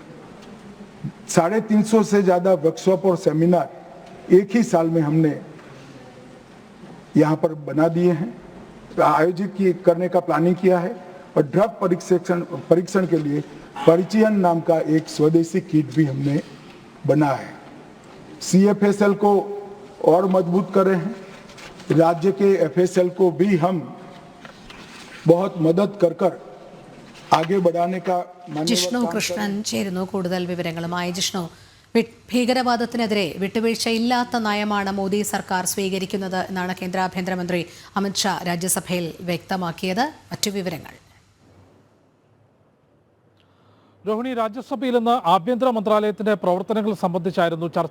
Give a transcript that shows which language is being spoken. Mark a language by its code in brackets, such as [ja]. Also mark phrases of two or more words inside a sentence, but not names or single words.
[hi] 350 से ज़्यादा वर्कशॉप और सेमिनार एक ही साल में हमने यहाँ पर बना दिए हैं, आयोजित करने का प्लानिंग किया है और ड्रग परीक्षण के लिए परिचयन नाम का एक स्वदेशी किट भी हमने बना है। CFSL को और मजबूत कर रहे हैं। राज्य के FSL को भी हम बहुत मदद कर आगे बढ़ाने का [ml] ജിഷ്ണു കൃഷ്ണൻ ചേരുന്നു കൂടുതൽ വിവരങ്ങളുമായി. ജിഷ്ണു, ഭീകരവാദത്തിനെതിരെ വിട്ടുവീഴ്ചയില്ലാത്ത നയമാണ് മോദി സർക്കാർ സ്വീകരിക്കുന്നത് എന്നാണ് കേന്ദ്ര ആഭ്യന്തരമന്ത്രി അമിത് ഷാ രാജ്യസഭയിൽ വ്യക്തമാക്കിയത്. മറ്റു വിവരങ്ങൾ. രോഹിണി, രാജ്യസഭയിൽ നിന്ന് ആഭ്യന്തര മന്ത്രാലയത്തിന്റെ പ്രവർത്തനങ്ങൾ സംബന്ധിച്ചായിരുന്നു ചർച്ച.